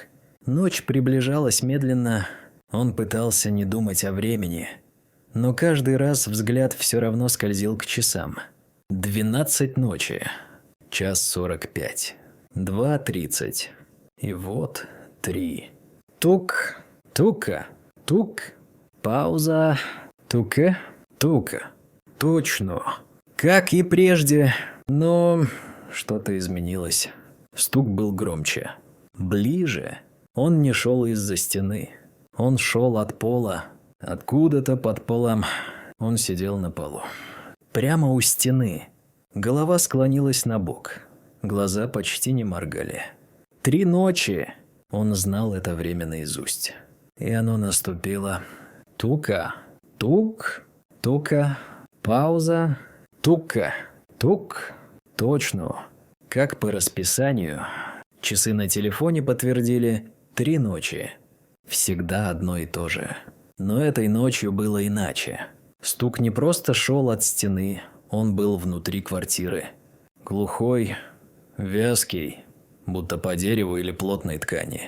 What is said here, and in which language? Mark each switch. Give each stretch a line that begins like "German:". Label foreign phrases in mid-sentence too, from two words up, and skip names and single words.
Russian: Ночь приближалась медленно. Он пытался не думать о времени, но каждый раз взгляд все равно скользил к часам. 12 ночи. 1:45. 2:30. И вот 3. Тук, тука, тук, пауза, туке, тука. Точно. Как и прежде, но что-то изменилось. Стук был громче. Ближе. Он не шел из-за стены. Он шел от пола. Откуда-то под полом. Он сидел на полу. Прямо у стены. Голова склонилась на бок. Глаза почти не моргали. 3 ночи. Он знал это время наизусть. И оно наступило. Тука. Тук. Тука. Пауза. Тука. Тук. Точно. Как по расписанию. Часы на телефоне подтвердили 3 ночи. Всегда одно и то же. Но этой ночью было иначе. Стук не просто шел от стены, он был внутри квартиры. Глухой, вязкий, будто по дереву или плотной ткани.